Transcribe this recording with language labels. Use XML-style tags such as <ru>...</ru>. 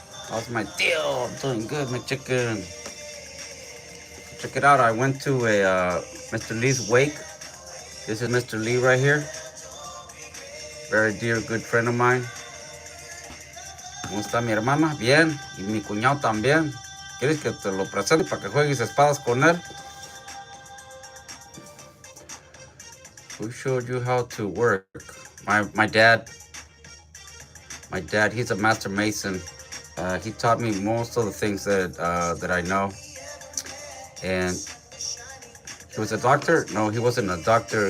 <en>How's my tío? I'm doing good, my chicken. Check it out. I went to a Mr. Lee's wake. This is Mr. Lee right here. Very dear, good friend of mine.</en> <es>¿Cómo está mi hermana? Bien. Y mi cuñado también. ¿Quieres que te lo presente para que juegues espadas con él?</es> <en>Who showed you how to work? My dad. My dad, he's a master mason. He taught me most of the things that I know. And he was a doctor? No, he wasn't a doctor.</en>